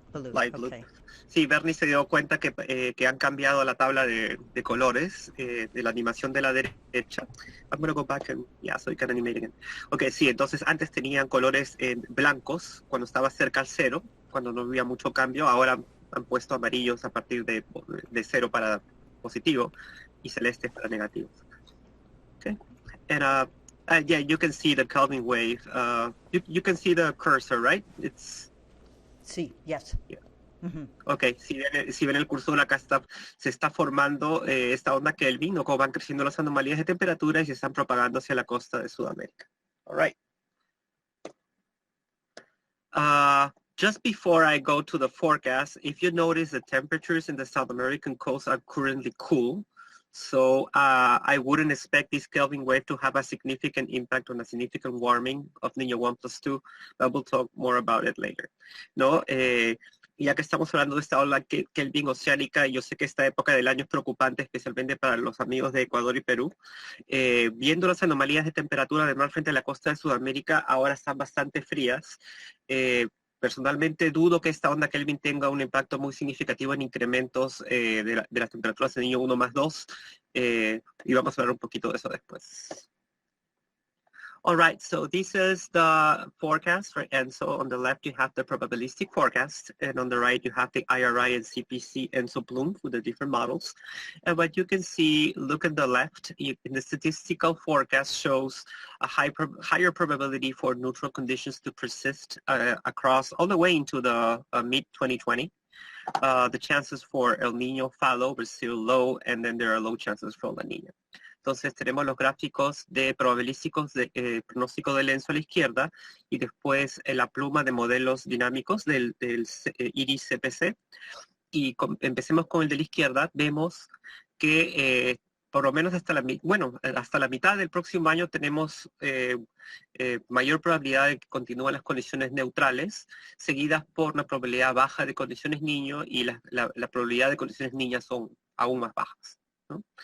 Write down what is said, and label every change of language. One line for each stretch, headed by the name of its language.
English: Blue. light blue. Okay.
Spanish: Sí, Bernie se dio cuenta que han cambiado la tabla de colores de la animación de la derecha.
English: I'm going to go back and, so you can animate again.
Spanish: Ok, sí, entonces antes tenían colores blancos cuando estaba cerca al cero, cuando no había mucho cambio. Ahora han puesto amarillos a partir de 0 para positivo y celestes para negativos.
English: Okay, and yeah, you can see the Kelvin wave. You can see the cursor, right?
Spanish: Sí,
English: yes. Yeah. Mm-hmm.
Spanish: Ok, si ven el cursor, acá se está formando esta onda Kelvin, o como van creciendo las anomalías de temperatura y se están propagando hacia la costa de Sudamérica.
English: All right. Just before I go to the forecast, if you notice, the temperatures in the South American coast are currently cool. So I wouldn't expect this Kelvin wave to have a significant impact on a significant warming of Niño 1+2, but we'll talk more about it later.
Spanish: ¿No? Ya que estamos hablando de esta ola Kelvin oceánica, yo sé que esta época del año es preocupante, especialmente para los amigos de Ecuador y Perú. Viendo las anomalías de temperatura del mar frente a la costa de Sudamérica, ahora están bastante frías. Personalmente dudo que esta onda Kelvin tenga un impacto muy significativo en incrementos de las temperaturas de Niño 1+2, y vamos a hablar un poquito de eso después.
English: All right, so this is the forecast for ENSO. On the left, you have the probabilistic forecast, and on the right, you have the IRI and CPC ENSO plume with the different models. And what you can see, look at the left, in the statistical forecast shows a higher probability for neutral conditions to persist across all the way into the mid-2020. The chances for El Niño follow, but still low, and then there are low chances for La Niña.
Spanish: Entonces tenemos los gráficos probabilísticos de pronóstico del ENSO a la izquierda y después la pluma de modelos dinámicos del IRIS CPC. Y empecemos con el de la izquierda. Vemos que por lo menos hasta hasta la mitad del próximo año tenemos mayor probabilidad de que continúen las condiciones neutrales, seguidas por una probabilidad baja de condiciones niño, y la probabilidad de condiciones niñas son aún más bajas, ¿no?